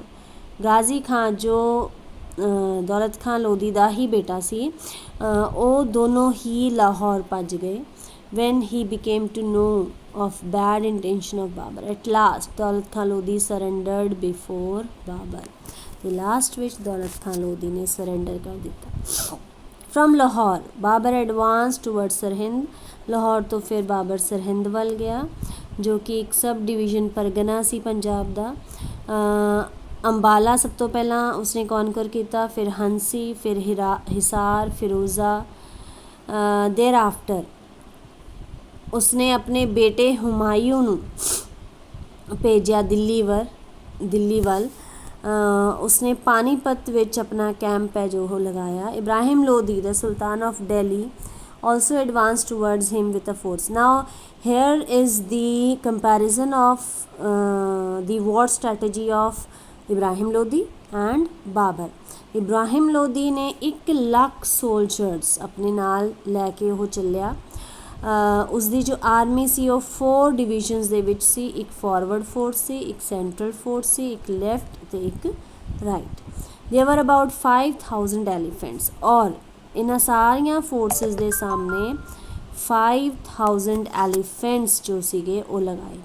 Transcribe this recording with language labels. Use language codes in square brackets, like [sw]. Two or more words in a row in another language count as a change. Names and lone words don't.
[pa] ਗਾਜ਼ੀ ਖਾਨ ਜੋ ਦੌਲਤ ਖਾਨ ਲੋਧੀ ਦਾ ਹੀ ਬੇਟਾ ਸੀ, ਉਹ ਦੋਨੋਂ ਹੀ ਲਾਹੌਰ ਭੱਜ ਗਏ। [en] when he became to know of bad intention of Babur. At last, Daulat Khan Lodi surrendered before Babur. The last which Daulat Khan Lodi [pa] ने surrender कर दिता. [en] From Lahore, Babur advanced towards Sirhind. [pa] ਲਾਹੌਰ ਤੋਂ ਫਿਰ ਬਾਬਰ ਸਰਹਿੰਦ ਵੱਲ ਗਿਆ ਜੋ ਕਿ ਇੱਕ [en] sub division [pa] ਪਰਗਨਾ ਸੀ ਪੰਜਾਬ ਦਾ। ਅੰਬਾਲਾ ਸਭ ਤੋਂ ਪਹਿਲਾਂ ਉਸਨੇ ਕੌਨਕਰ ਕੀਤਾ, ਫਿਰ ਹੰਸੀ, ਫਿਰ ਹਿਸਾਰ, ਫਿਰੋਜ਼ਾ। [en] there after [pa] ਉਸਨੇ ਆਪਣੇ ਬੇਟੇ ਹੁਮਾਯੂੰ ਨੂੰ ਭੇਜਿਆ ਦਿੱਲੀ ਵੱਲ। ਉਸਨੇ ਪਾਣੀਪਤ ਵਿੱਚ ਆਪਣਾ ਕੈਂਪ ਹੈ ਜੋ ਉਹ ਲਗਾਇਆ। [en] ਇਬਰਾਹਿਮ ਲੋਧੀ the Sultan of Delhi also advanced towards him with a force. Now here is the comparison of the war strategy of Ibrahim Lodi and Babur. [pa] ਇਬਰਾਹਿਮ ਲੋਧੀ ਨੇ 1 ਲੱਖ ਸੋਲਜਰਸ ਆਪਣੇ ਨਾਲ ਲੈ ਕੇ ਉਹ ਚੱਲਿਆ। ਉਸਦੀ ਜੋ ਆਰਮੀ ਸੀ ਉਹ 4 ਡਿਵੀਜ਼ਨਸ ਦੇ ਵਿੱਚ ਸੀ। ਇੱਕ [en] forward force [pa] ਸੀ, ਇੱਕ [en] central force [pa] ਸੀ, ਇੱਕ ਲੈਫਟ ਅਤੇ ਇੱਕ ਰਾਈਟ। [en] There were about 5,000 elephants [pa] ਔਰ ਇਹਨਾਂ ਸਾਰੀਆਂ ਫੋਰਸਿਸ ਦੇ ਸਾਹਮਣੇ 5,000 ਐਲੀਫੈਂਟਸ ਜੋ ਸੀਗੇ ਉਹ ਲਗਾਏ ਗਏ।